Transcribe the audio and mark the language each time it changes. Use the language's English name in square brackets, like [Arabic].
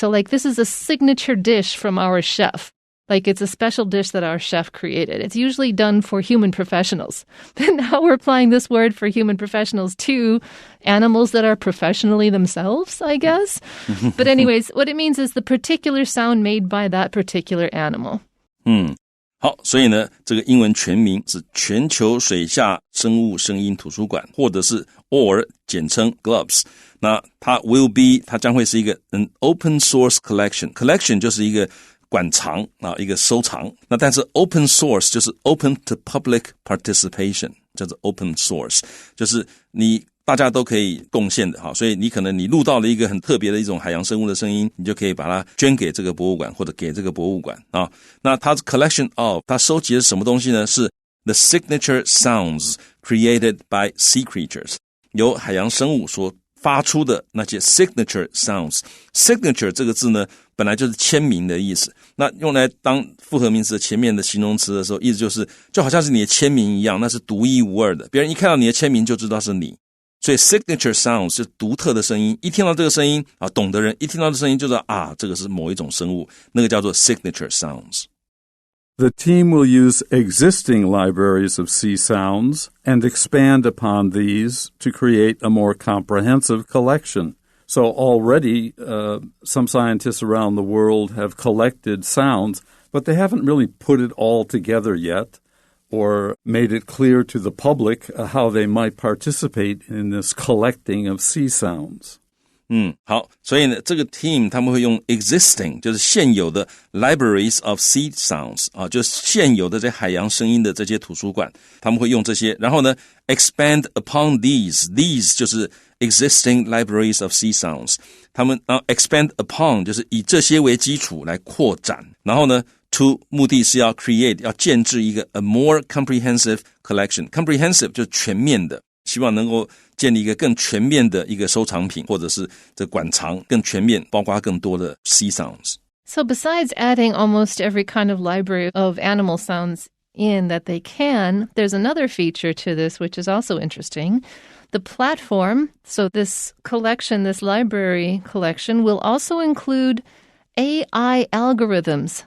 [English] So like this is a signature dish from our chef. Like it's a special dish that our chef created. It's usually done for human professionals. But now we're applying this word for human professionals to animals that are professionally themselves, I guess. But anyways, what it means is the particular sound made by that particular animal. [Chinese] 好，所以呢，这个英文全名是全球水下生物声音图书馆，或者是 [English] or [Chinese] 简称 GLUBS。那它 [English] will be [Chinese] 它将会是一个 [English] an open source collection [Chinese] 就是一个馆藏一个收藏。那但是 open source 就是 [English] open to public participation， [Chinese] 叫做 open source， 就是你大家都可以贡献的。所以你可能你录到了一个很特别的一种海洋生物的声音，你就可以把它捐给这个博物馆或者给这个博物馆那它 [English] collection of [Chinese] 它收集的什么东西呢？是 [English] the signature sounds created by sea creatures， [Chinese] 由海洋生物所发出的那些 [English] signature sounds。 [Chinese] signature 这个字呢本来就是签名的意思，那用来当复合名词的前面的形容词的时候，意思就是就好像是你的签名一样，那是独一无二的，别人一看到你的签名就知道是你。所以 [English] signature sounds [Chinese] 是独特的声音，一听到这个声音懂的人一听到这声音就知道这个是某一种生物，那个叫做 signature sounds。 [English] The team will use existing libraries of sea sounds and expand upon these to create a more comprehensive collection. So already some scientists around the world have collected sounds, but they haven't really put it all together yet.or made it clear to the public how they might participate in this collecting of sea sounds. [Chinese] 好，所以呢，这个 team 他们会用 [English] existing [Chinese] 就是现有的 [English] libraries of sea sounds [Chinese] 就是现有的这海洋声音的这些图书馆，他们会用这些，然后呢 [English] expand upon these [Chinese] 就是 [English] existing libraries of sea sounds， [Chinese] 他们 [English] expand upon [Chinese] 就是以这些为基础来扩展，然后呢to 目的是要 [English] create [Chinese] 要建制一个 [English] a more comprehensive collection， comprehensive [Chinese] 就是全面的，希望能够建立一个更全面的一个收藏品，或者是这馆藏更全面，包括更多的 [English] sea sounds。 So besides adding almost every kind of library of animal sounds in that they can, there's another feature to this which is also interesting. The platform, so this collection, this library collection, will also include AI algorithms.